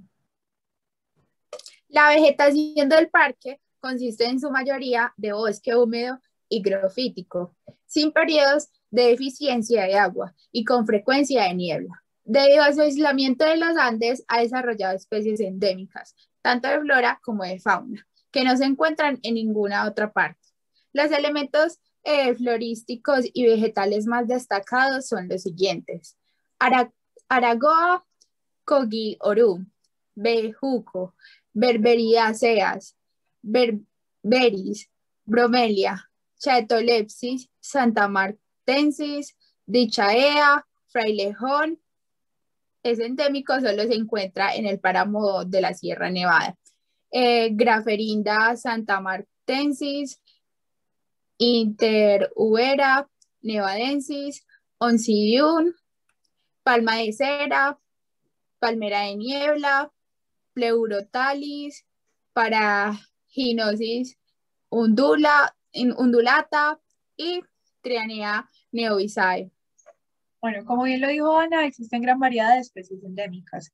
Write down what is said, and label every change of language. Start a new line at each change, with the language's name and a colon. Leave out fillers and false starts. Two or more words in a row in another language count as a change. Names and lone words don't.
Spanish: La vegetación del parque consiste en su mayoría de bosque húmedo higrofítico, sin periodos de deficiencia de agua y con frecuencia de niebla. Debido a su aislamiento de los Andes, ha desarrollado especies endémicas, tanto de flora como de fauna, que no se encuentran en ninguna otra parte. Los elementos florísticos y vegetales más destacados son los siguientes: Aragoa Cogi-Orum, Bejuco, Berberiaceas, Berberis, Bromelia, Chaetolepsis, santamartensis, Dichaea, frailejón. Es endémico, solo se encuentra en el páramo de la Sierra Nevada. Graferinda santamartensis, Interubera nevadensis, Oncidium, palma de cera, palmera de niebla, Pleurotalis, Paraginosis undulata y Trianea neovisae. Bueno, como bien lo dijo Ana, existen gran variedad de especies endémicas.